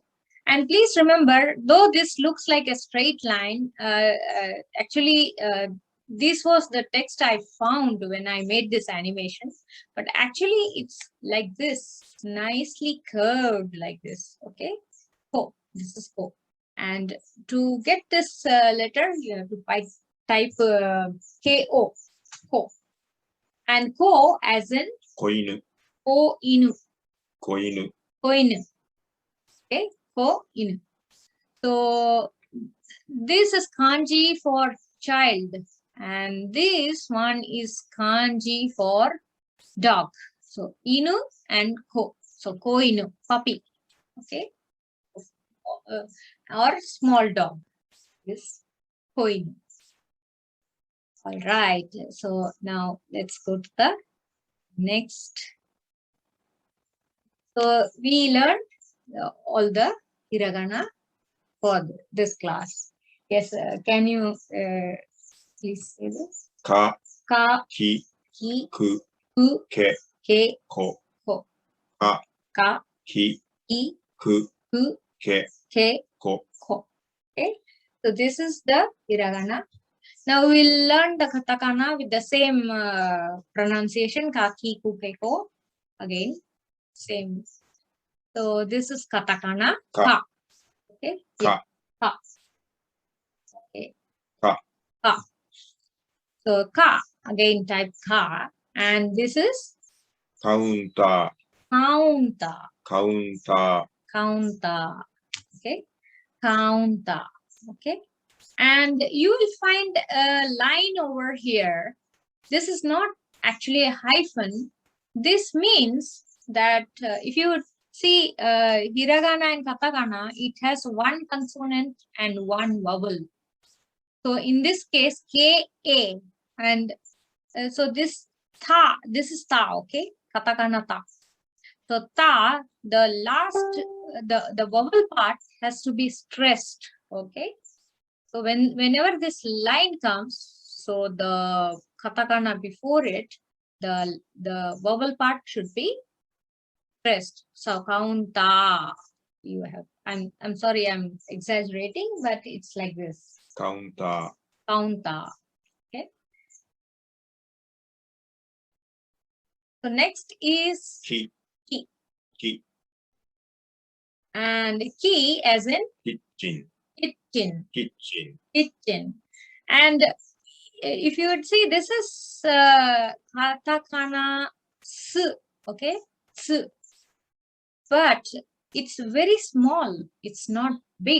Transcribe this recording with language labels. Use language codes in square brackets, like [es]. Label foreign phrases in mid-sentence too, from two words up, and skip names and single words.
[en] And please remember, though this looks like a straight line, actually this was the text I found when I made this animation, but actually it's like this, nicely curved like this, okay? Ko, this is ko. And to get this letter, you have to type K-O, ko. And ko as in [ja] Koinu. ko-inu, Koinu. ko-inu, okay? Ko-inu. [en] So this is kanji for child, and this one is kanji for dog. So inu and ko. So ko-inu, puppy, okay? Or small dog. This ko-inu. All right. So now let's go to the next. So we learned all the hiragana for this class. Yes, can you please say this? [ja] Ka. Ka, Ki. ki, Ku. ku, Ke. ke, Ko. ko. Ka. Ka, Ki. ki, Ku. ku, Ke. ke, Ko. ko. [en] Okay. So this is the hiragana. Now we'll learn the katakana with the same pronunciation, [ja] ka, ki, ku, ke, ko. [en] Again, same. So this is katakana. [ja] Ka. Ka. Okay. Ka. Ka. Okay. Ka. Ka. So ka, [en] again type ka, and this is Counter. counter. Counter. Counter. Okay. Counter. Okay. And you will find a line over here. This is not actually a hyphen. This means that if you see hiragana and katakana, it has one consonant and one vowel. So in this case, K-A, and so this ta, this is ta, okay? [ja] Katakana ta. [en] So ta, the last, the vowel part has to be stressed, okay? So whenever this line comes, so the katakana before it, the vowel part should be stressed. So counta, you have. I'm sorry, I'm exaggerating, but it's like this. Counter. Counta. Okay. So next is [ja] Ki. ki. Ki. [en] And ki as in Kitchen. kitchen. Kitchen. Kitchen. And if you would see, this is katakana s, okay? S. But it's very small. It's not big.